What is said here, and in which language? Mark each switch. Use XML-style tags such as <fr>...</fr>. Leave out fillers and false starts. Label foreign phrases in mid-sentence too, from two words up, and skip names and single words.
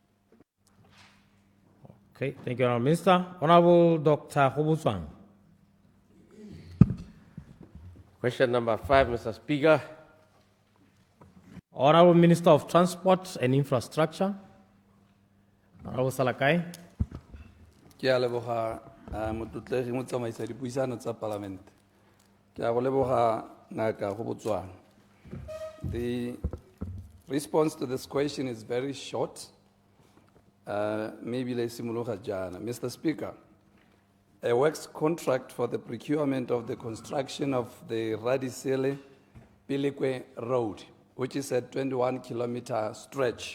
<en>Okay, thank you, Honourable Minister. Honourable Dr. Gobojango. Question number 5, Mr. Speaker. Honourable Minister of Transport and Infrastructure. Honourable Salakai.</en> <tn>Ke a leboga motlotlega mo tsamaisa dipuisano tsa parliament. Ke a go leboga ngaka Gobojango.</tn> <en>The response to this question is very short. Maybe let's Mr. Speaker, a works contract for the procurement of the construction of the 𝗬𝗙𝗖𝗕 Phikwe Road, which is a 21-kilometer stretch.</en>